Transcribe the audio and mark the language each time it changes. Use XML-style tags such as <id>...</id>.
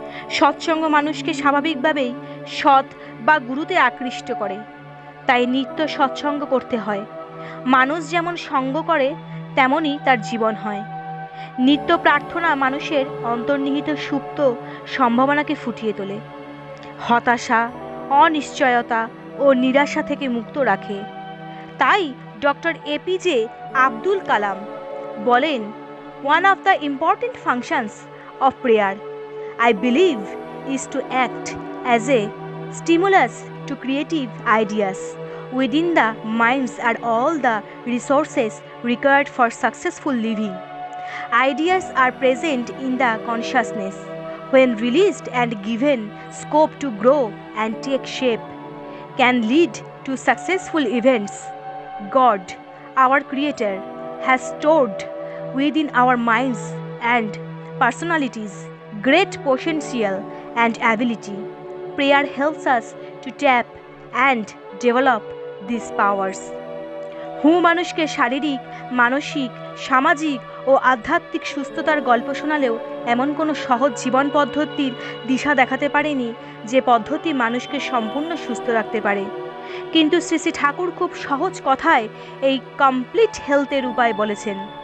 <bn>সৎসঙ্গ মানুষকে স্বাভাবিকভাবেই সৎ বা গুরুতে আকৃষ্ট করে, তাই নিত্য সৎসঙ্গ করতে হয়। মানুষ যেমন সঙ্গ করে তেমনই তার জীবন হয়। নিত্য প্রার্থনা মানুষের অন্তর্নিহিত সুপ্ত সম্ভাবনাকে ফুটিয়ে তোলে, হতাশা, অনিশ্চয়তা ও নিরাশা থেকে মুক্ত রাখে। তাই ডক্টর এপিজে আব্দুল কালাম বলেন,</bn> <en>One of the important functions of prayer I believe is to act as a stimulus to creative ideas within the minds and all the resources required for successful living. Ideas are present in the consciousness. When released and given scope to grow and take shape, can lead to successful events. God, our Creator, has stored within our minds and personalities great potential and ability. Prayer helps us to tap and develop these powers.</en> <bn>মানুষকে শারীরিক, মানসিক, সামাজিক ও আধ্যাত্মিক সুস্থতার গল্প শোনালেও এমন কোনো সহজ জীবন পদ্ধতির দিশা দেখাতে পারেনি যে পদ্ধতি মানুষকে সম্পূর্ণ সুস্থ রাখতে পারে। কিন্তু শ্রী শ্রী ঠাকুর খুব সহজ কথায় এই কমপ্লিট হেলথের উপায় বলেছেন।</bn>